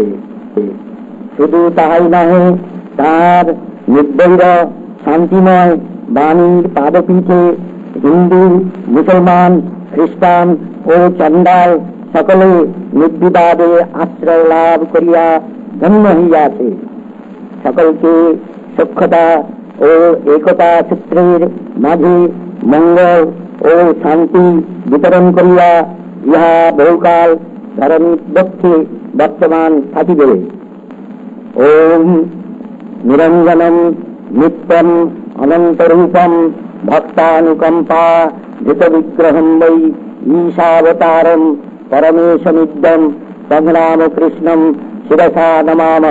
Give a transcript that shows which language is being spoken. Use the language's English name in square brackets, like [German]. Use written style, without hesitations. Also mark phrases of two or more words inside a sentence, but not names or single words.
[Bangla] শুধু তাহাই নহে, তাহার নির্বৈর শান্তিময় বাণীর পাদপীঠে হিন্দু, মুসলমান, খ্রিস্টান ও চণ্ডাল সকলে নির্বিবাদে আশ্রয় লাভ করিয়া ধন্য হইয়াছে। সকলকে সখ্যতা ও একতা সূত্রের মাঝে মঙ্গল ও শান্তি বিতরণ করিয়া ইহা বহুকাল ধরণীর পক্ষে বর্তমান থাকিবে। [Sanskrit] ওম নিরঞ্জনম নিত্যম অনন্তরূপম ভক্তানুকম্পা ধৃত বিগ্রহম বৈ ঈশাবতারম পরমেশমিদ্যম সংগ্রামকৃষ্ণম শিরসা নমামঃ।